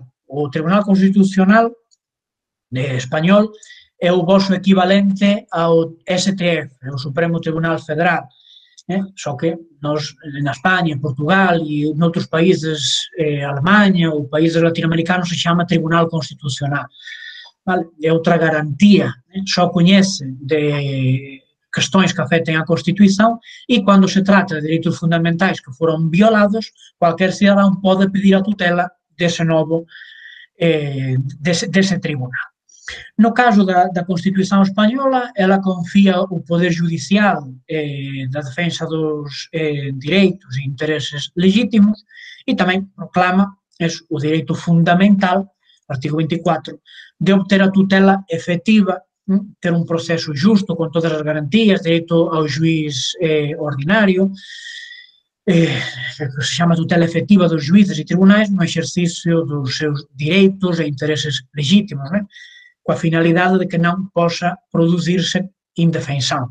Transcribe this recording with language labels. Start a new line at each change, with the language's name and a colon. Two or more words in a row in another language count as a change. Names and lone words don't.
Galician: O Tribunal Constitucional español é o voso equivalente ao STF, o Supremo Tribunal Federal, só que nos, na España, Portugal e noutros países, Alemanha ou países latinoamericanos, se chama Tribunal Constitucional.
Portuguese: É outra garantía,
Galician: só coñece
Portuguese: de questões que afetem a Constituição e, quando se trata de direitos fundamentais que foram violados, qualquer cidadão pode pedir a tutela desse novo, desse tribunal. No caso da Constituição Espanhola, ela confía o Poder Judicial da defensa dos direitos e intereses
Galician: legítimos e tamén proclama o direito fundamental, artigo 24, de obter a tutela efectiva, ter un proceso justo con todas as garantías, dereito ao juiz ordinario, que se chama tutela efectiva dos juízes e tribunais no exercicio dos seus direitos e intereses legítimos, coa finalidade de que non posa producirse indefensão.